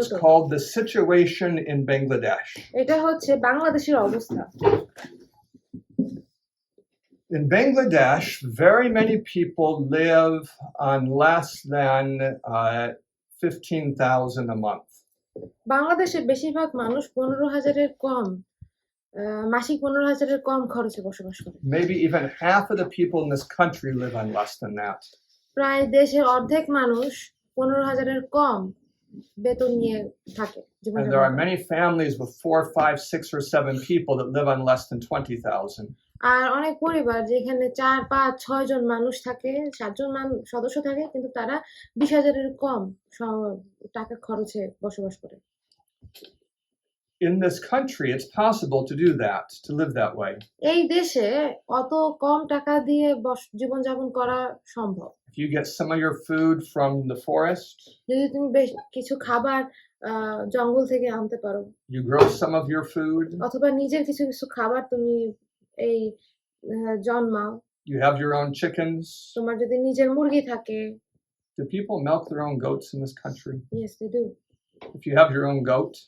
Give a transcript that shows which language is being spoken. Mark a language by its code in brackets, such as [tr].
[en] It's called The Situation in Bangladesh. [bn] এটা হচ্ছে বাংলাদেশের অবস্থা। [en] In Bangladesh, very many people live on less than 15,000 a month. [bn] বাংলাদেশে বেশিরভাগ মানুষ 15,000-এর কম মাসিক 15,000-এর কম খরচে বসবাস করে। [en] Maybe even half of the people in this country live on less than that. [bn] প্রায় দেশের অর্ধেক মানুষ 15,000-এর কম বেতন নিয়ে থাকে। [en] And there are many families with 4, 5, 6, or 7 people that live on less than 20,000. [bn] আর অনেক পরিবার যেখানে 4, 5, 6 জন মানুষ থাকে, 7 জন সদস্য থাকে, কিন্তু তারা 20,000-এর কম টাকা খরচে বসবাস করে। [en] In this country, it's possible to do that, to live that way. [bn] এই দেশে অত কম টাকা দিয়ে জীবনযাপন করা সম্ভব। [en] If you get some of your food from the forest, [bn] যদি তুমি কিছু খাবার জঙ্গল থেকে আনতে পারো, [en] you grow some of your food, [bn] অথবা নিজের কিছু খাবার তুমি এই জন্মাও, [en] you have your own chickens. [bn] তোমার যদি নিজের মুরগি থাকে। [en] Do people milk their own goats in this country? Yes, they do. If you have your own goat,